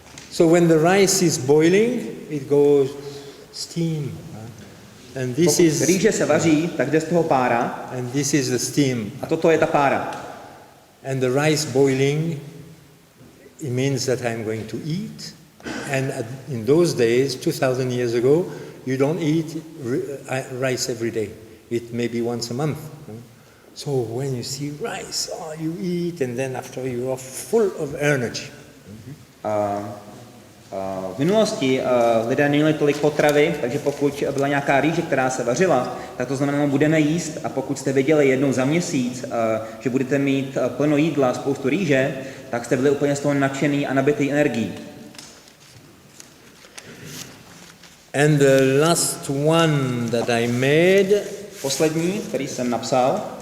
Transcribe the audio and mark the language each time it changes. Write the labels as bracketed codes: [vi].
[en] So when the rice is boiling, it goes steam. And this [cs] Pokud [en] is [cs] rýže se vaří, tak jde z toho pára. [en] and this is the steam. [cs] A toto je ta pára. [en] And the rice boiling, it means that I'm going to eat. And in those days, 2,000 years ago, you don't eat rice every day. It may be once a month. So when you see rice, you eat, and then after you are full of energy. [cs] V minulosti lidé neměli tolik potravy, takže pokud byla nějaká rýže, která se vařila, tak to znamená, že budeme jíst, a pokud jste věděli jednou za měsíc, že budete mít plno jídla, spoustu rýže, tak jste byli úplně z toho nadšený a nabitý energií. [en] And the last one that I made [cs] Poslední, který jsem napsal,